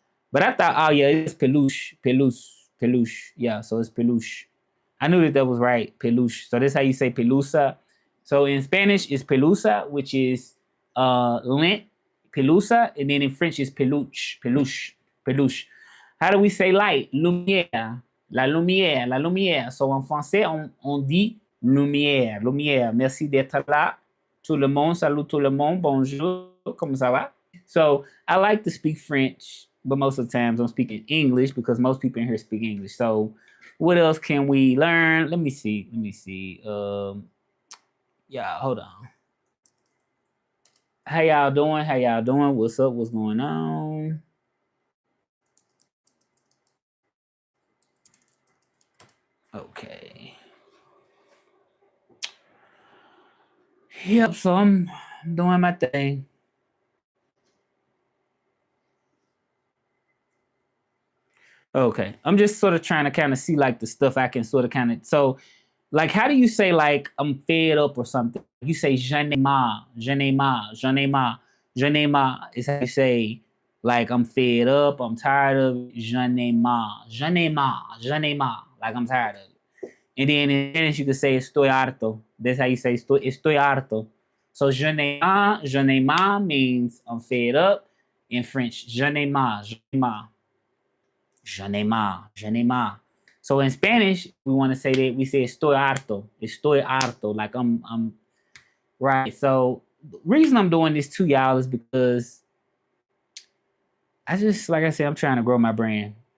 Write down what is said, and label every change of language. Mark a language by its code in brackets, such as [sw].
[en] But I thought, oh yeah, it's peluche, peluche, peluche. Yeah, so it's peluche. I knew that was right, peluche. So that's how you say pelusa. So in Spanish, it's pelusa, which is lint, pelusa, and then in French, it's peluche, peluche, peluche. How do we say light? [fr] Lumière, la lumière, la lumière. So en français, on dit lumière, lumière. Merci d'être là. Tout le monde, salut tout le monde, bonjour, comment ça va? [en] So I like to speak French, but most of the times I'm speaking English because most people in here speak English. So what else can we learn? Let me see. Let me see. Yeah, hold on. How y'all doing? How y'all doing? What's up? What's going on? Okay. Yep, so I'm doing my thing. Okay. I'm just sort of trying to kind of see like the stuff I can sort of kind of so like how do you say like I'm fed up or something? You say [fr] je n'ai marre, je n'ai marre, je n'ai marre, je n'ai marre. [en] Is how you say like I'm fed up, I'm tired of it, [fr] je n'ai marre, je n'ai marre, [en] je n'ai marre. Like I'm tired of it. And then in Spanish you could say [es] estoy harto. [en] That's how you say [es] estoy harto. [en] So [fr] je n'ai marre [en] means I'm fed up. In French, [fr] je n'ai marre, je n'ai marre. Je n'ai marre, je n'ai marre. [en] So in Spanish, we want to say that we say [es] estoy harto, [en] like I'm right. So the reason I'm doing this to y'all is because I just, like I said, I'm trying to grow my brand.